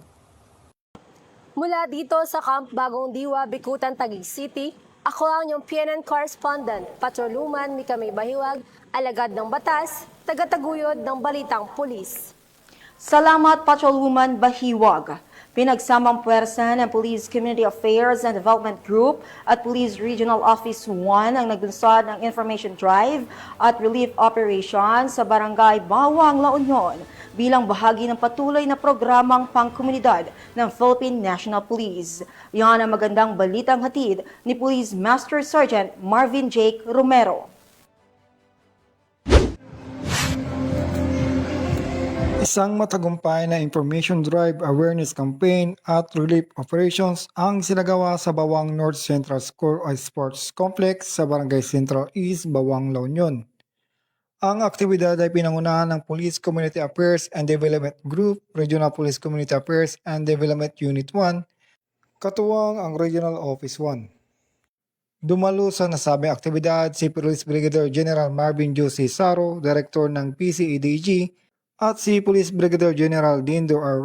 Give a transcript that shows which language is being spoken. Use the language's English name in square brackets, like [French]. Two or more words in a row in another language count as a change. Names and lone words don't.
[Filipino] Mula dito sa Camp Bagong Diwa, Bikutan, Taguig City, ako ang inyong PNN correspondent, Patrolwoman Micah May Bahiwag, alagad ng batas, tagataguyod ng Balitang Pulis. Salamat, Patrolwoman Bahiwag. Pinagsamang puwersa ng Police Community Affairs and Development Group at Police Regional Office 1 ang naglunsad ng [English] information drive [Filipino] at [English] relief operation [Filipino] sa Barangay Bawang, La Union bilang bahagi ng patuloy na programang pangkomunidad ng Philippine National Police. Yan ang magandang balitang hatid ni Police Master Sergeant Marvin Jake Romero. Isang matagumpay na [English] information drive, awareness campaign [Filipino] at [English] relief operations [Filipino] ang sinagawa sa Bawang North Central School o Sports Complex sa Barangay Central East, Bawang, La Union. Ang aktibidad ay pinangunahan ng Police Community Affairs and Development Group, Regional Police Community Affairs and Development Unit 1, katuwang ang Regional Office 1. Dumalo sa nasabing aktibidad si Police Brigadier General Marvin Jose Saro, Director ng PCEDG, at si Police Brigadier General Dindo R.